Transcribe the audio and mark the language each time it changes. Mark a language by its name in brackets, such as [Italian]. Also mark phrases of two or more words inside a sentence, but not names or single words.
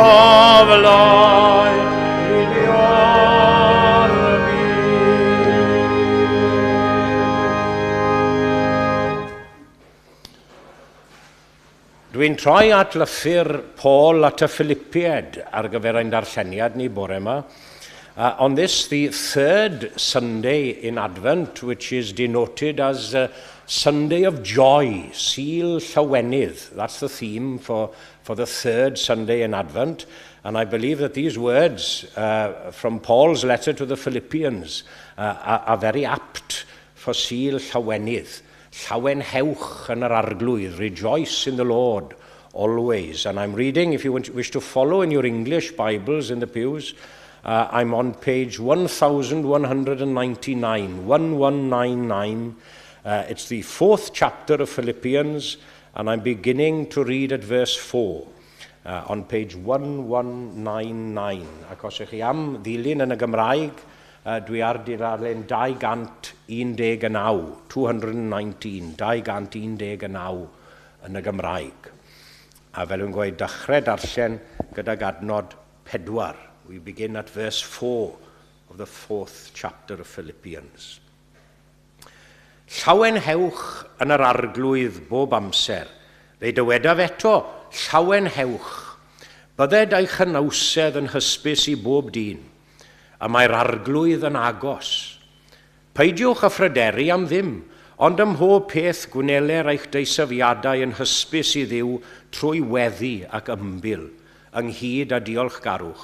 [Welsh] gofloi I dio'r byd. Dwi'n troi at lythyr Paul at y Philippiaid ar gyfer ein darlleniad ni bore yma. [English] On this, the third Sunday in Advent, which is denoted as Sunday of Joy, [Welsh] Sul Llawenydd. [English] That's the theme for the third Sunday in Advent. And I believe that these words from Paul's letter to the Philippians are very apt for [Welsh] Sul Llawenydd. Llawenhewch yn yr arglwydd, [English] rejoice in the Lord always. And I'm reading, if you wish to follow in your English Bibles in the pews, I'm on page 1199, 1199. It's the fourth chapter of Philippians, and I'm beginning to read at verse 4, on page 1199. [Welsh] Ac os ych chi am ddilyn yn y Gymraeg, dwi ar dudalen 219, 219, 219 yn y Gymraeg. A fel yw'n gweud, dechrau darllen gydag adnod 4. [English] We begin at verse 4 of the fourth chapter of Philippians. [Welsh] Llawenhewch yn yr arglwydd bob amser. Fe dywedaf eto, llawenhewch. Bydded eich hynawsedd yn hysbys I bob dyn, a mae'r arglwydd yn agos. Peidiwch a phryderu am ddim, ond ym mhob peth gwneler eich deisyfiadau yn hysbys i Dduw trwy weddi ac ymbil, ynghyd a diolchgarwch.